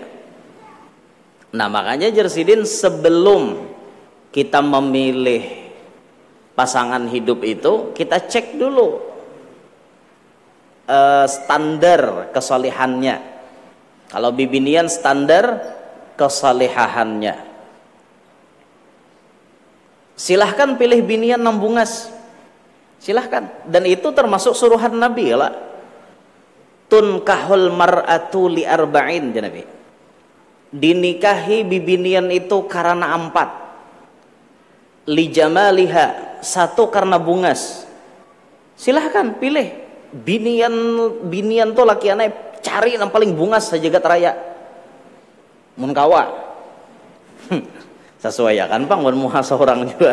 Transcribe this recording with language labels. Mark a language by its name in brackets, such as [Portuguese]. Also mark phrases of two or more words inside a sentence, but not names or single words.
[Indonesian] Nah, makanya jersidin sebelum kita memilih pasangan hidup itu, kita cek dulu standar kesalehannya. [Banjar] Kalau bibinian standar kesalehahannya. Silahkan pilih binian nambungas, silahkan. [Indonesian] Dan itu termasuk suruhan Nabi lah. [Arabic] تنكح المرأة لأربع يا نبي. [Banjar] Dinikahi bibinian itu karena 4. [Arabic] لجمالها, [Banjar] 1 karena bungas. Silahkan pilih. Binian tuh laki anak cari yang paling bungas sejagat raya. Mun kawa sesuai ya kan Bang, mun muha seorang juga.